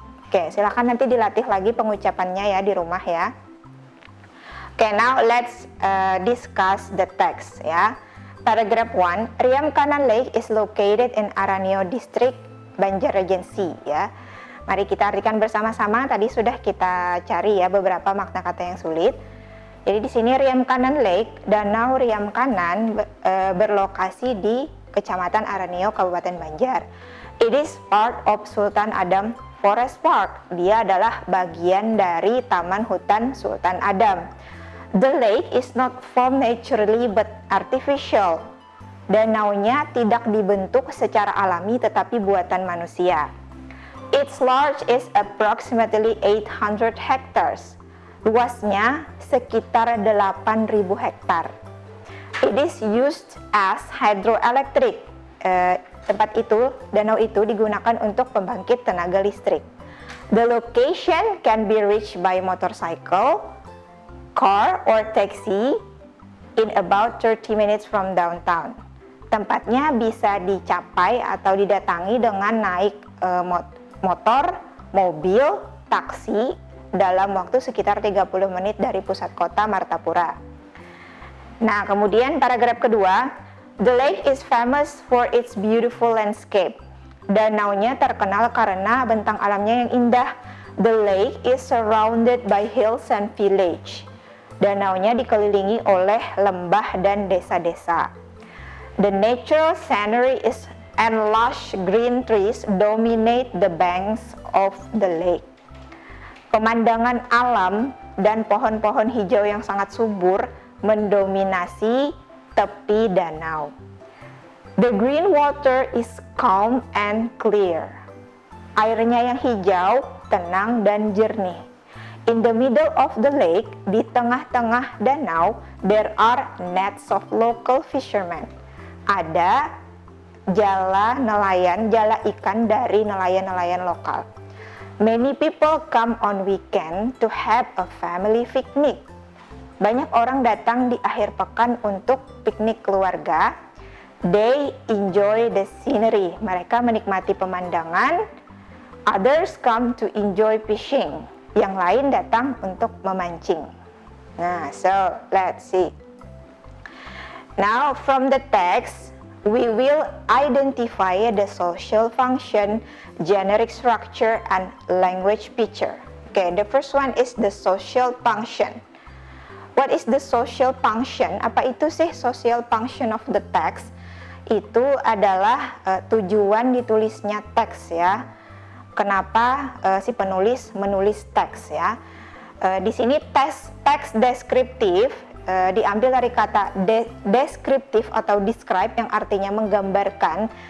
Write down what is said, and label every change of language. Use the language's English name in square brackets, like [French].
[Indonesian] Oke, silakan nanti dilatih lagi pengucapannya ya di rumah ya. [English] Okay, now let's discuss the text ya. Paragraph 1, Riam Kanan Lake is located in Araneo District, Banjar Regency ya. [Indonesian] Mari kita artikan bersama-sama. Tadi sudah kita cari ya beberapa makna kata yang sulit. Jadi di sini Riam Kanan Lake, Danau Riam Kanan berlokasi di Kecamatan Araneo, Kabupaten Banjar. [English] It is part of Sultan Adam Forest Park. [Indonesian] Dia adalah bagian dari Taman Hutan Sultan Adam. [English] The lake is not formed naturally but artificial. [Indonesian] Danaunya tidak dibentuk secara alami tetapi buatan manusia. [English] Its large is approximately 800 hectares. [Indonesian] Luasnya sekitar 8.000 hektar. [English] It is used as hydroelectric. [Indonesian] Tempat itu, danau itu digunakan untuk pembangkit tenaga listrik. [English] The location can be reached by motorcycle, car or taxi in about 30 minutes from downtown. [Indonesian] Tempatnya bisa dicapai atau didatangi dengan naik motor, mobil, taksi dalam waktu sekitar 30 menit dari pusat kota Martapura. Nah, kemudian paragraf kedua, [English] the lake is famous for its beautiful landscape. [Indonesian] Danaunya terkenal karena bentang alamnya yang indah. [English] The lake is surrounded by hills and village. [Indonesian] Danaunya dikelilingi oleh lembah dan desa-desa. [English] The natural scenery is and lush green trees dominate the banks of the lake. [Indonesian] Pemandangan alam dan pohon-pohon hijau yang sangat subur mendominasi tepi danau. [English] The green water is calm and clear. [Indonesian] Airnya yang hijau, tenang dan jernih. [English] In the middle of the lake, [Indonesian] di tengah-tengah danau, [English] there are nets of local fishermen. [Indonesian] Ada jala nelayan, jala ikan dari nelayan-nelayan lokal. [English] Many people come on weekend to have a family picnic. [Indonesian] Banyak orang datang di akhir pekan untuk piknik keluarga. [English] They enjoy the scenery. [Indonesian] Mereka menikmati pemandangan. [English] Others come to enjoy fishing. [Indonesian] Yang lain datang untuk memancing. Nah, [English] so let's see. Now from the text, we will identify the social function, generic structure, and language picture. Okay, the first one is the social function. What is the social function? [Indonesian] Apa itu sih [English] social function of the text? [Indonesian] Itu adalah tujuan ditulisnya teks ya. Kenapa si penulis menulis teks ya? Di sini teks deskriptif diambil dari kata deskriptif atau describe yang artinya menggambarkan.